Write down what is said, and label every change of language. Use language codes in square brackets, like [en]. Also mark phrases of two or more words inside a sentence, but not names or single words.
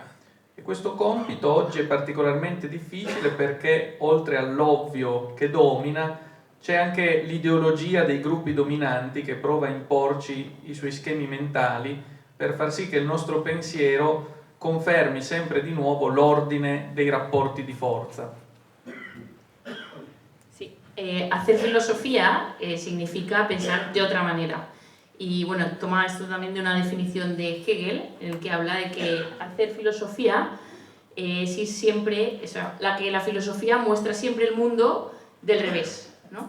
[it] E questo compito oggi è particolarmente difficile perché oltre all'ovvio che domina c'è anche l'ideologia dei gruppi dominanti che prova a imporci i suoi schemi mentali per far sì che il nostro pensiero confermi sempre di nuovo l'ordine dei rapporti di forza. [es] Sí, hacer filosofía significa pensar de otra manera. Y bueno, toma esto también de una definición de Hegel, en el que habla de que hacer filosofía es ir siempre, la filosofía muestra siempre el mundo del revés, ¿no?